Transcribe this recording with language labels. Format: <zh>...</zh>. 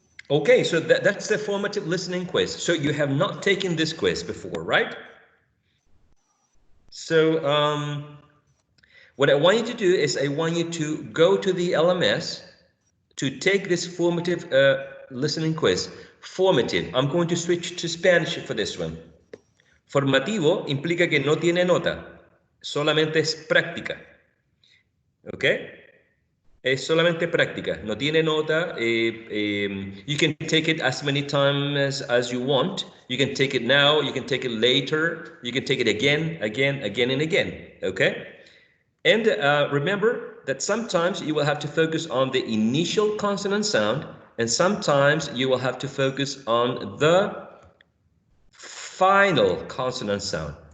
<en>Okay, so that's the formative listening quiz. So you have not taken this quiz before, right? So what I want you to do is I want you to go to the LMS to take this formative listening quiz. Formative, I'm going to switch to Spanish for this one.</en> <es>Formativo implica que no tiene nota, solamente es práctica. ¿Ok? Es solamente práctica, no tiene nota.</es> <en>You can take it as many times as you want. You can take it now, you can take it later, you can take it again, and again. Okay? And remember that sometimes you will have to focus on the initial consonant sound, and sometimes you will have to focus on the final consonant sound.</en>